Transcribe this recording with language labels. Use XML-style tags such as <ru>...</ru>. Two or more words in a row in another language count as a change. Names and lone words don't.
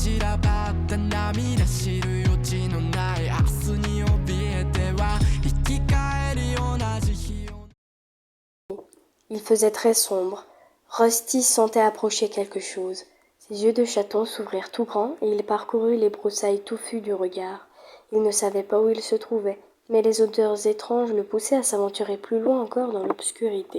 <ja>ばった涙知る余地のない明日に怯えては生き返り同じ日を</ja> <fr>Il faisait très sombre. Rusty sentait approcher quelque chose. Ses yeux de chaton s'ouvrirent tout grands et il parcourut les broussailles touffues du regard. Il ne savait pas où il se trouvait, mais les odeurs étranges le poussaient à s'aventurer plus loin encore dans l'obscurité.</fr>